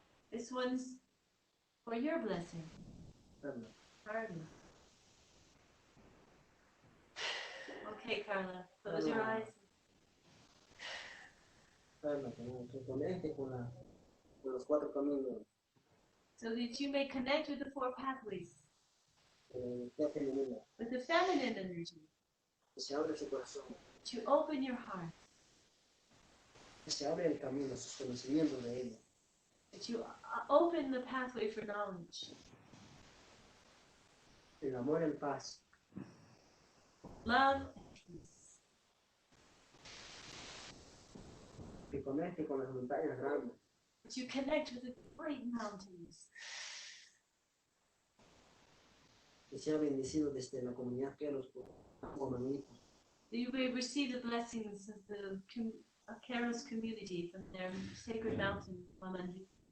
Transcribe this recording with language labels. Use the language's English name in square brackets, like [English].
[English] This one's for your blessing. Carla. Okay, Carla, close your eyes. [Spanish] Carla, que conecte con los 4 caminos. [English] So that you may connect with the 4 pathways. [Spanish] Femenina. [English] With the feminine energy. [Spanish] Que se abre su corazón. [English] To open your heart. [Spanish] Que se abre el camino, sus conocimientos de ella. [English] That you open the pathway for knowledge. [Spanish] El amor en paz. [English] Love and peace. [Spanish] Que conecte con las montañas grandes. [English] That you connect with the great mountains. [Spanish] Que sea bendecido desde la comunidad Qero como magnífico. [English] That you may receive the blessings of the Qero's community from their sacred mountain, Mamandi.